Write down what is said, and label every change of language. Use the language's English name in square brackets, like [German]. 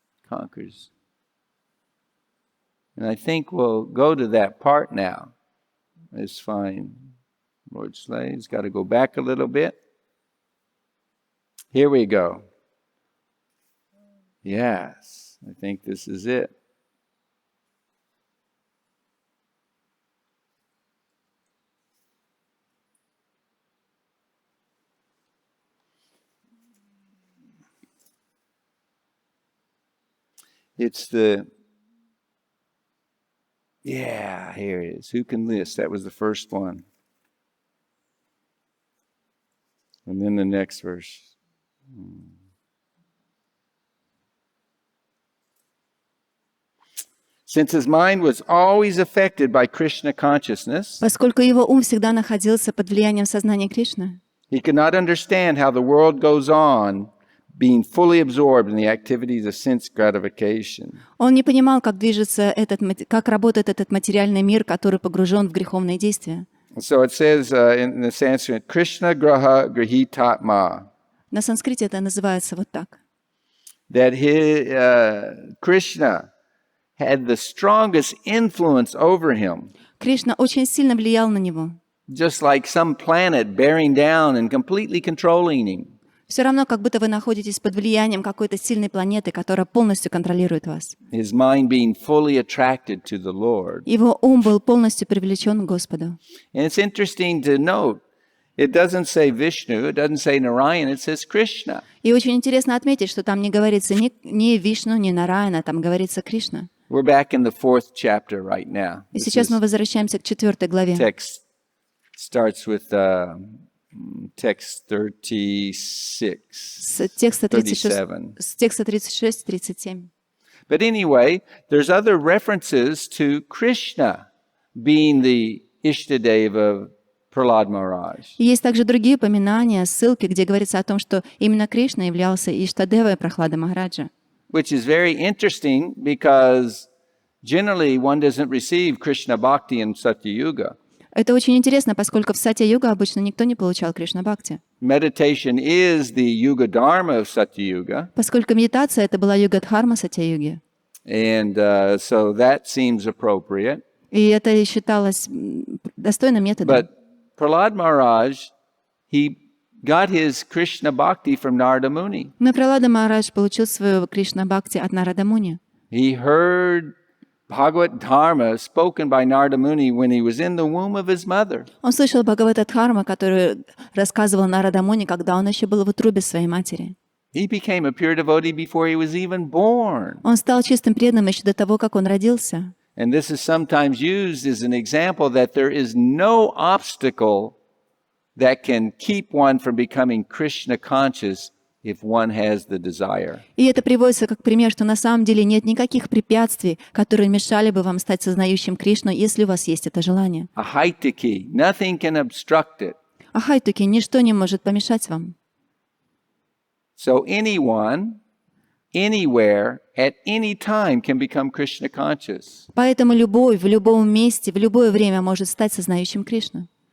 [English] Conquers. And I think we'll go to that part now. It's fine. Lord Slade's got to go back a little bit. Here we go. Yes, I think this is it. It's yeah, here it is. Who can list? That was the first one. And then the next verse. Since his mind was always affected by Krishna consciousness, [Russian] Поскольку его ум всегда находился под влиянием сознания Кришны, [English] he could not understand how the world goes on being fully absorbed in the activities of sense gratification. [Russian] он не понимал, как работает этот материальный мир, который погружен в греховные действия. [English] So it says in the Sanskrit, [Sanskrit] Krishna graha grahitatma, [Russian] На санскрите это называется вот так. [English] that Krishna had the strongest influence over him, [Russian] Кришна очень сильно влиял на него. [English] just like some planet bearing down and completely controlling him. [Russian] Все равно, как будто вы находитесь под влиянием какой-то сильной планеты, которая полностью контролирует вас. [English] His mind being fully attracted to the Lord. [Russian] Его ум был полностью привлечен к Господу. [English] And it's interesting to note, it doesn't say Vishnu, it doesn't say Narayan, it says Krishna. [Russian] И очень интересно отметить, что там не говорится ни Вишну, ни Нараяна, там говорится Кришна. [English] We're back in the 4th chapter right now. [Russian] И сейчас мы возвращаемся к 4 главе. [English] Text starts with text 36. [Russian] С текста 36-37. [English] But anyway, there's other references to Krishna being the Ishtadev of Prahlad Maharaj. [Russian] И есть также другие упоминания, ссылки, где говорится о том, что именно Кришна являлся Иштадевой Прахлады Махараджа. [English] Which is very interesting because generally one doesn't receive Krishna Bhakti in Satya Yuga. [Russian] Это очень интересно, поскольку в Сатья-юга обычно никто не получал Кришна-бхакти. [English] Meditation is the Yuga Dharma of Satya Yuga. [Russian] Поскольку медитация — это была юга-дхарма Сатья-юги. [English] And so that seems appropriate. [Russian] И это считалось достойным методом. [English] But Prahlad Maharaj, he got his Krishna Bhakti from Narada Muni. [Russian] Но Пралада Махарадж получил свою Кришна-бхакти от Нарада Муни. [English] He heard Bhagavad Dharma spoken by Narada Muni when he was in the womb of his mother. [Russian] Он слышал Бхагавата-дхарма, которую рассказывал Нарада Муни, когда он еще был в утробе своей матери. [English] He became a pure devotee before he was even born. [Russian] Он стал чистым преданным еще до того, как он родился. [English] And this is sometimes used as an example that there is no obstacle that can keep one from becoming Krishna conscious if one has the desire. [Russian] И это приводится как пример, что на самом деле нет никаких препятствий, которые мешали бы вам стать сознающим Кришну, если у вас есть это желание. [English] Ahaitaki, nothing can obstruct it. [Russian] Ахайтуки, ничто не может помешать вам. [English] So anyone, anywhere, at any time can become Krishna conscious. [Russian] Поэтому любой в любом месте, в любое время может стать сознающим Кришну.